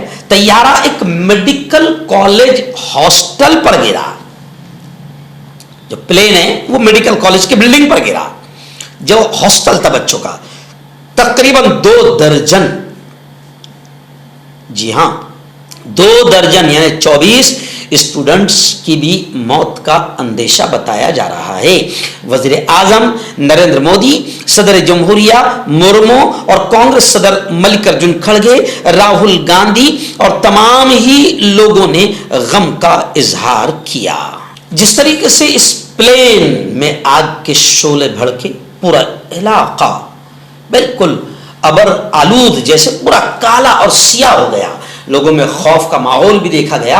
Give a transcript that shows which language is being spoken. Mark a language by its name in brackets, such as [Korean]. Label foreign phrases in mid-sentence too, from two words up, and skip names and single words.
[Urdu] طیارہ ایک میڈیکل کالج ہاسٹل پر گرا، جو پلین ہے وہ میڈیکل کالج کی بلڈنگ پر گرا جو ہاسٹل تھا بچوں کا۔ تقریباً 2 درجن، جی ہاں 2 درجن یعنی 24 اسٹوڈنٹس کی بھی موت کا اندیشہ بتایا جا رہا ہے۔ وزیر اعظم نریندر مودی، صدر جمہوریہ مرمو اور کانگریس صدر ملکارجن کھڑگے، راہل گاندھی اور تمام ہی لوگوں نے غم کا اظہار کیا۔ جس طریقے سے اس پلین میں آگ کے شعلے بھڑکے، پورا علاقہ بالکل ابر آلود جیسے پورا کالا اور سیاہ ہو گیا، لوگوں میں خوف کا ماحول بھی دیکھا گیا۔